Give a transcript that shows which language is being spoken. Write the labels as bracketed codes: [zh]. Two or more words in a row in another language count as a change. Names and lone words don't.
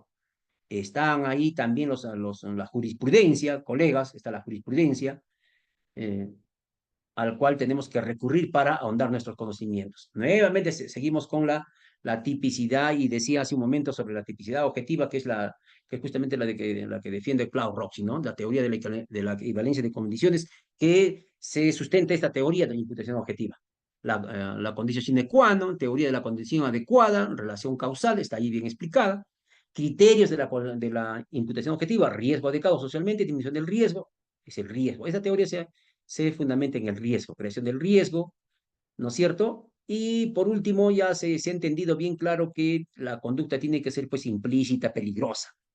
[es] Están ahí también la jurisprudencia, colegas, está la jurisprudencia, eh, al cual tenemos que recurrir para ahondar nuestros conocimientos. Nuevamente seguimos con la tipicidad y decía hace un momento sobre la tipicidad objetiva, que es justamente la que defiende Klaus Roxy, ¿no? La teoría de la equivalencia de condiciones que se sustenta esta teoría de la imputación objetiva. La condición [la] sine qua non, [es] teoría de la condición adecuada, relación causal, está ahí bien explicada. Criterios de la imputación objetiva, riesgo adecuado socialmente, disminución del riesgo, es el riesgo. Esa teoría se fundamenta en el riesgo, creación del riesgo, ¿no es cierto? Y por último, ya se ha entendido bien claro que la conducta tiene que ser pues implícita, peligrosa.